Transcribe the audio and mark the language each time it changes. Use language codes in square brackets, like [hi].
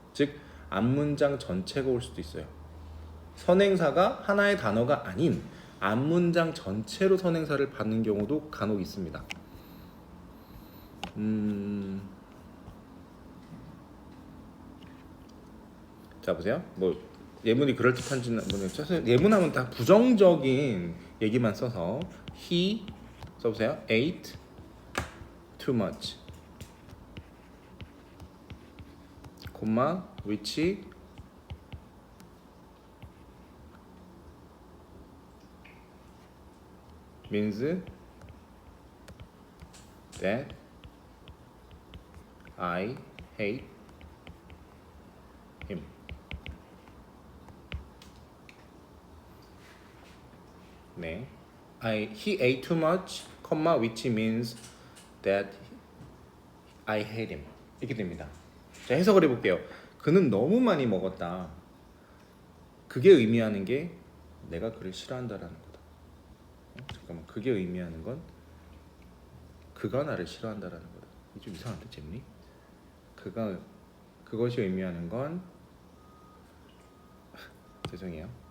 [ko] 즉 앞문장 전체가 올 수도 있어요. 선행사가 하나의 단어가 아닌 앞문장 전체로 선행사를 받는 경우도 간혹 있습니다. 자 보세요. 뭐 예문이 그럴듯한지는 모르겠어요. 예문하면 다 부정적인 얘기만 써서 he 써보세요. [en] ate too much, 콤마 which means that I hate him. [ko] 네. [en] He ate too much, which means that I hate him. [ko] 이렇게 됩니다. 자, 해석을 해볼게요. 그는 너무 많이 먹었다. 그게 의미하는 게 내가 그를 싫어한다라는 거다. 잠깐만, 그게 의미하는 건 그가 나를 싫어한다라는 거다. 이게 좀 이상한데, 잼니? 그것이 의미하는 건 죄송해요.